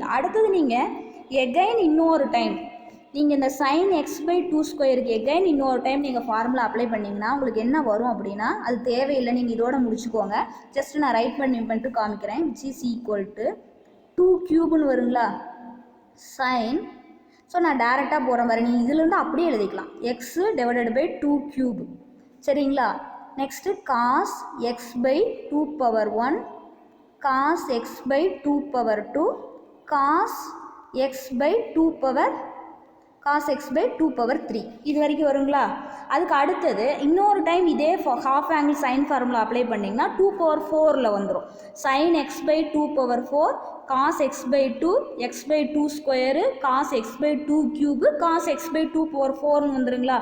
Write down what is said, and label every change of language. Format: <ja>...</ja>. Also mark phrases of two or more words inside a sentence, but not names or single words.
<ta>அடுத்தது நீங்கள் எகைன் இன்னொரு டைம் நீங்கள் இந்த sin x/2 ஸ்கொயருக்கு எகைன் இன்னொரு டைம் நீங்கள்</ta> <en>formula apply</en> <ta>பண்ணிங்கன்னா உங்களுக்கு என்ன வரும் அப்படின்னா, அது தேவையில்லை, நீங்கள் இதோட முடிச்சுக்கோங்க. ஜஸ்ட் நான் ரைட் பண்ணிட்டு காமிக்கிறேன்.</ta> <en>which is equal to 2 cube</en> <ta>வருங்களா, sin. ஸோ நான் டேரெக்டாக போகிற மாதிரி நீங்கள் இதிலேருந்து அப்படியே எழுதிக்கலாம், x/2 கியூப். சரிங்களா? நெக்ஸ்ட்டு cos x/2^1 cos x/2^2 cos x/2^3 இது வரைக்கும் வருங்களா? அதுக்கு அடுத்தது இன்னொரு டைம் இதே</ta> <en>half angle sine formula apply</en> <ta>பண்ணிங்கன்னா 2^4ல் வந்துடும். sin x/2^4 cos x/2 x/2 ஸ்கொயரு cos x/2 கியூபு cos x/2^4ன்னு வந்துருங்களா?</ta>